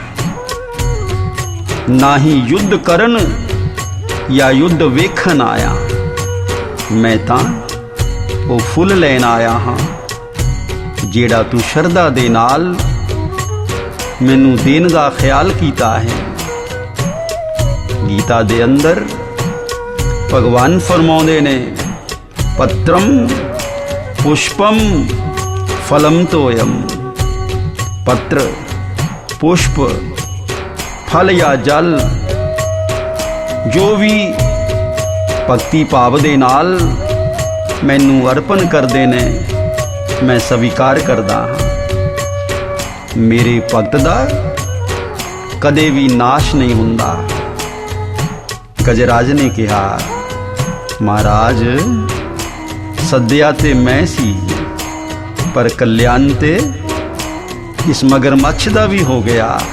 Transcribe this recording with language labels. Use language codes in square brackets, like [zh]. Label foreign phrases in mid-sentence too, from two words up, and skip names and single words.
[pa] ਨਾ ਹੀ ਯੁੱਧ ਕਰਨ ਯਾ ਯੁੱਧ ਵੇਖਣ ਆਇਆ, ਮੈਂ ਤਾਂ ਉਹ ਫੁੱਲ ਲੈਣ ਆਇਆ ਹਾਂ, ਜਿਹੜਾ ਤੂੰ ਸ਼ਰਧਾ ਦੇ ਨਾਲ ਮੈਨੂੰ ਦੇਣ ਦਾ ਖ਼ਿਆਲ ਕੀਤਾ ਹੈ। ਗੀਤਾ ਦੇ ਅੰਦਰ ਭਗਵਾਨ ਫ਼ਰਮਾਉਂਦੇ ਨੇ, [sa] पत्रम पुष्पम फलम तोयम। [pa] ਪੱਤਰ, ਪੁਸ਼ਪ, ਫਲ ਯਾ ਜਲ ਜੋ ਭੀ ਭਗਤੀ ਭਾਵ ਦੇ ਨਾਲ ਮੈਨੂੰ ਅਰਪਣ ਕਰਦੇ ਨੇ, ਮੈਂ ਸਵੀਕਾਰ ਕਰਦਾ ਹਾਂ। ਮੇਰੇ ਭਗਤ ਦਾ ਕਦੇ ਭੀ ਨਾਸ਼ ਨਹੀਂ ਹੁੰਦਾ। ਗਜਰਾਜ ਨੇ ਕਿਹਾ, ਮਹਾਰਾਜ ਸੱਦਿਆ ਤੇ ਮੈਂ ਸੀ, ਪਰ ਕਲਿਆਣ ਤੇ ਇਸ ਮਗਰਮੱਛ ਦਾ ਭੀ ਹੋ ਗਿਆ।